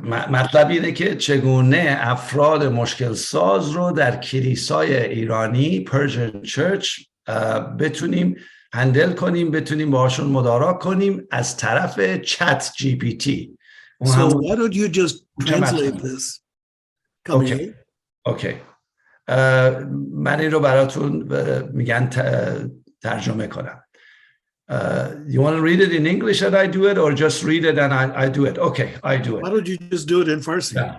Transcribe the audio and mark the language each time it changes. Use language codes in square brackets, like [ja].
[fa] مطلب اینه که چگونه افراد مشکل ساز رو در کلیسای ایرانی Persian Church بتونیم هندل کنیم، بتونیم باهاشون مدارا کنیم از طرف چت جی پی تی. [en] So why don't you just translate this? Okay. [fa] من این رو براتون میگن ترجمه کنم. [en] You want to read it in English and I do it, or just read it and I do it? Okay, I do it. Why don't you just do it in Farsi?